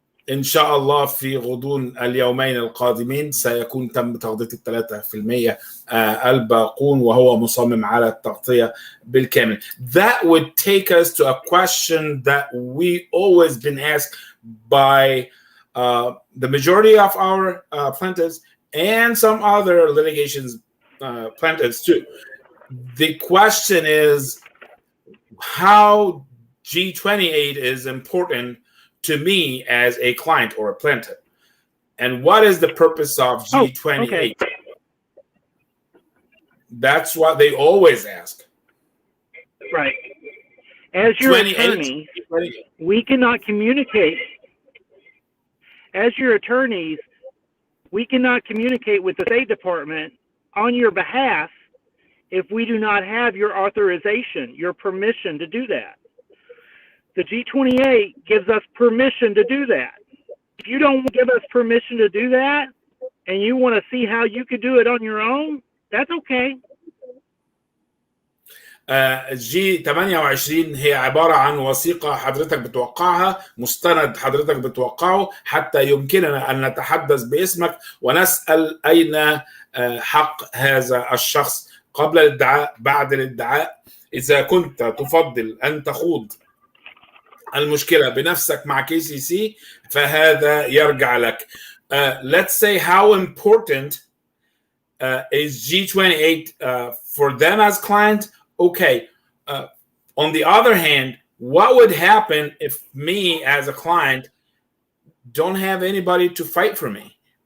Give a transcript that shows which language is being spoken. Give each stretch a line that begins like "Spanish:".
Arabic: إن شاء الله في غضون اليومين القادمين سيكون تم تغطية 3% الباقون، وهو مصمم على التغطية بالكامل.
English: That would take us to a question that we always been asked by the majority of our plaintiffs and some other litigations plaintiffs too. The question is how G28 is important to me as a client or a plaintiff, and what is the purpose of G28? Okay. That's what they always ask. Right. As your attorney, we cannot communicate. As your attorneys, we cannot communicate with the State Department on your behalf if we do not have your authorization, your permission to do that. The G28 gives us permission to do that. If you don't give us permission to do that, and you want to see how you could do it on your own, that's okay.
Arabic: G28 هي عبارة عن وثيقة حضرتك بتوقعها، مستند حضرتك بتوقعه حتى يمكننا أن نتحدث باسمك ونسأل أين حق هذا الشخص قبل الادعاء بعد الادعاء. إذا كنت تفضل أن تخوض المشكلة بنفسك مع KCC فهذا يرجع لك.
English: Let's say how important is G28 for them as client. Okay. On the other hand, what would happen if me as a client don't have anybody to fight for me?